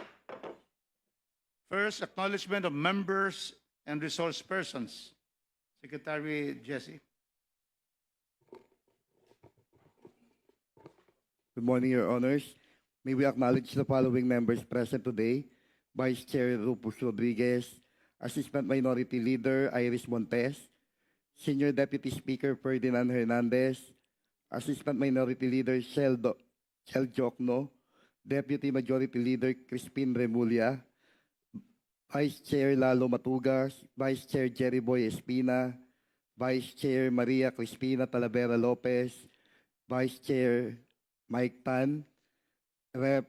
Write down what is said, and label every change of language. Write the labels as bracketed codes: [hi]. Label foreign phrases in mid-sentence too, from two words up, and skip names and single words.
[en] First, acknowledgement of members and resource persons. Secretary Jesse. Good morning, Your Honors. May we acknowledge the following members present today: Vice Chair Rufus Rodriguez, Assistant Minority Leader Iris Montes, Senior Deputy Speaker Ferdinand Hernandez, Assistant Minority Leader Shel Jokno, Deputy Majority Leader Crispin Remulla, Vice Chair Lalo Matugas, Vice Chair Jerry Boy Espina, Vice Chair Maria Crispina Talavera Lopez, Vice Chair Mike Tan, Rep.